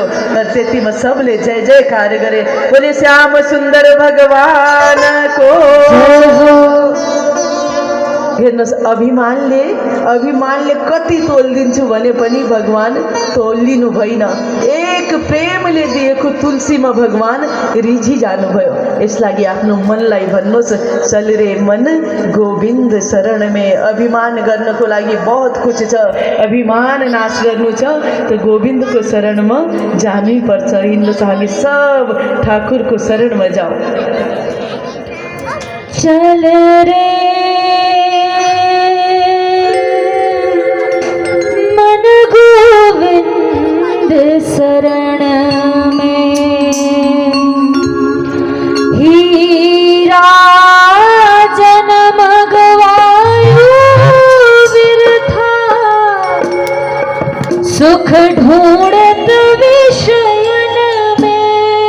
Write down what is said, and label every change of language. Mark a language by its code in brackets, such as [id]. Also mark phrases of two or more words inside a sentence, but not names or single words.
[ne] र त्यतिमा सबले जय जयकार गरे। बोले श्याम सुन्दर भगवानको हेर्नुहोस्, अभिमानले कति तोलिदिन्छु भने पनि भगवान तोलिनु भएन। एक प्रेमले दिएको तुलसीमा भगवान रिझी जानुभयो। यसलागि आफ्नो मनलाई भन्नुहोस्, [hi] चल रे मन गोविन्द शरण में। [ne] अभिमान गर्नको लागि [hi] बहुत कुछ [ne] छ। अभिमान नाश गर्नु छ त गोविन्दको शरणमा जानै पर्छ। हिँड्नुहोस्, हामी सब ठाकुरको शरणमा जाऊ। [hi] चल रे गोविंद शरण में, हीरा जन्म गवायो बिरथा, सुख ढूंढत विषयन में।